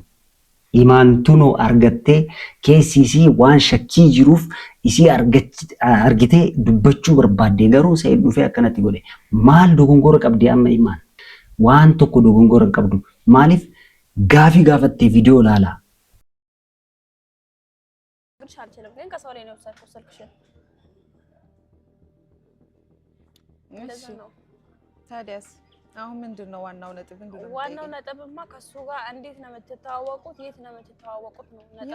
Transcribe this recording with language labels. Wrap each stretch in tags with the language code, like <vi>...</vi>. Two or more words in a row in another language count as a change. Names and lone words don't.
<om>Imaantunoo argattee keessisii waan shakkii jiruuf isii argitee dubbachuu barbaadde garuu Said dhufee akkanatti godhe. Maal dogongora qabdi amma imaan? Waan tokko dogongora hin qabdu. Maaliif? Gaafii gaafattee viidiyoo laala.</om> <am>ታዲያስ አሁን ምንድነው ዋናው ነጥብ? ዋናው ነጥብማ ከሱ ጋር እንዴት ነው የምትተዋወቁት? የት ነው የምትተዋወቁት ነው ነጥቡ።</am>